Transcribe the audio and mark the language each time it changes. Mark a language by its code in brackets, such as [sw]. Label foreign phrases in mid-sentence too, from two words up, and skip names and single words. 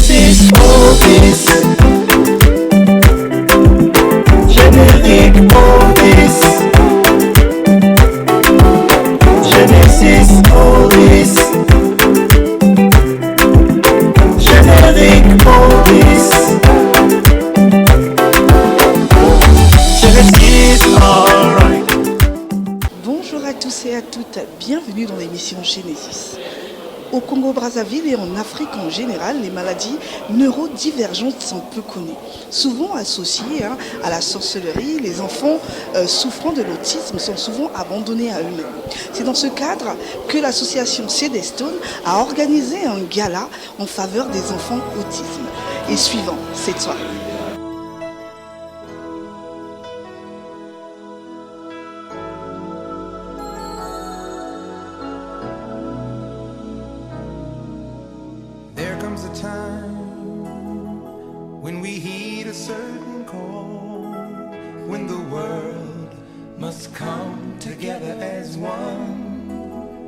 [fr] Genesis Oldies. Générique Oldies. Genesis Oldies. Générique Oldies. Genesis, [en] alright. [fr] Bonjour à tous et à toutes, bienvenue dans l'émission Genesis. Au Congo-Brazzaville et en Afrique en général, les maladies neurodivergentes sont peu connues. Souvent associées à la sorcellerie, les enfants souffrant de l'autisme sont souvent abandonnés à eux-mêmes. C'est dans ce cadre que l'association Cedestone a organisé un gala en faveur des enfants autisme. Et suivant cette soirée. [en] There comes a time when we heed a certain call, when the world must come together as one.